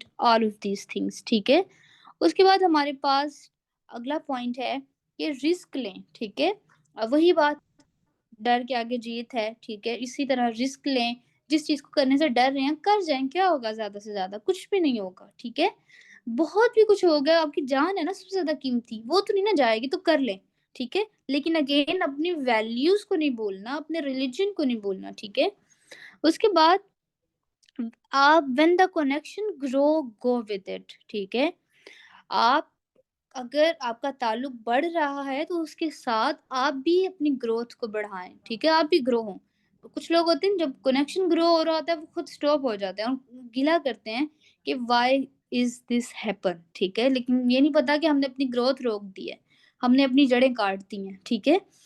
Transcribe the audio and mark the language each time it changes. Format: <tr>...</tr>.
<en>all of these things,</en> <ur>ٹھیک ہے؟ اس کے بعد ہمارے پاس اگلا پوائنٹ ہے کہ رسک لیں، ٹھیک ہے؟ وہی بات، ڈر کے آگے جیت ہے، ٹھیک ہے؟ اسی طرح رسک لیں، جس چیز کو کرنے سے ڈر رہے ہیں کر جائیں، کیا ہوگا، زیادہ سے زیادہ کچھ بھی نہیں ہوگا، ٹھیک ہے؟ بہت بھی کچھ ہوگا، آپ کی جان ہے نا سب سے زیادہ قیمتی، وہ تو نہیں نہ جائے گی، تو کر لیں. ٹھیک ہے، لیکن اگین اپنی ویلیوز کو نہیں بولنا، اپنے ریلیجن کو نہیں بولنا، ٹھیک ہے. اس کے بعد آپ</ur> <en>when the connection grow go with it،</en> <ur>ٹھیک ہے. آپ اگر آپ کا تعلق بڑھ رہا ہے تو اس کے ساتھ آپ بھی اپنی گروتھ کو بڑھائیں، ٹھیک ہے، آپ بھی گرو ہوں. کچھ لوگ ہوتے ہیں جب کنیکشن گرو ہو رہا ہوتا ہے وہ خود اسٹاپ ہو جاتے ہیں اور گلا کرتے ہیں کہ</ur> <en>why is this happen,</en> <ur>ٹھیک ہے، لیکن یہ نہیں پتا کہ ہم نے اپنی گروتھ روک دی ہے، ہم نے اپنی جڑیں کاٹ دی ہیں، ٹھیک ہے.</ur>